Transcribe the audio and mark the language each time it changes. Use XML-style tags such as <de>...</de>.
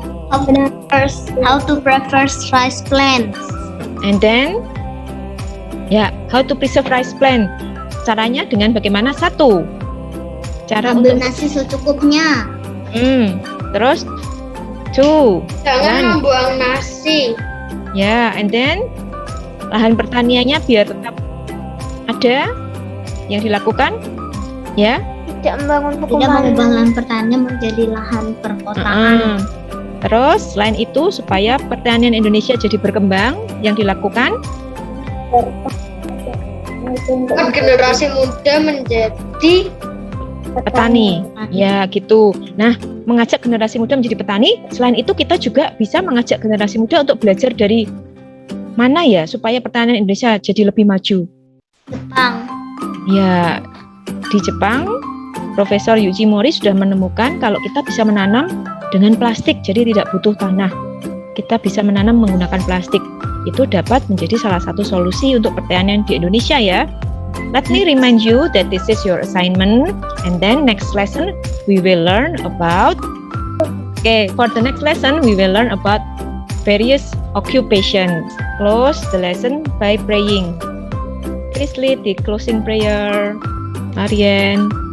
<en>How to preserve rice plants. And then, how to preserve rice plant?</en> <id>Caranya dengan bagaimana? Satu, cara Ambil untuk nasi secukupnya. terus 2. Jangan</id> <en>One.</en> <id>membuang nasi. Ya,</id> <en>and then</en> <id>lahan pertaniannya biar tetap ada yang dilakukan. Ya. Tidak membangun Tidak perkembangan. mengubah lahan pertanian menjadi lahan perkotaan. Terus selain itu supaya pertanian Indonesia jadi berkembang, yang dilakukan Generasi muda menjadi petani. Ya, gitu. Nah, mengajak generasi muda menjadi petani, selain itu kita juga bisa mengajak generasi muda untuk belajar dari mana ya supaya pertanian Indonesia jadi lebih maju. Jepang. Ya, di Jepang, Profesor Yuji Mori sudah menemukan kalau kita bisa menanam dengan plastik, jadi tidak butuh tanah. Kita bisa menanam menggunakan plastik. Itu dapat menjadi salah satu solusi untuk pertanian di Indonesia ya.</id> <en>Let me remind you that this is your assignment, and then next lesson we will learn about. Okay, for the next lesson we will learn about various occupations. Close the lesson by praying. Please lead the closing prayer, Marian.</en>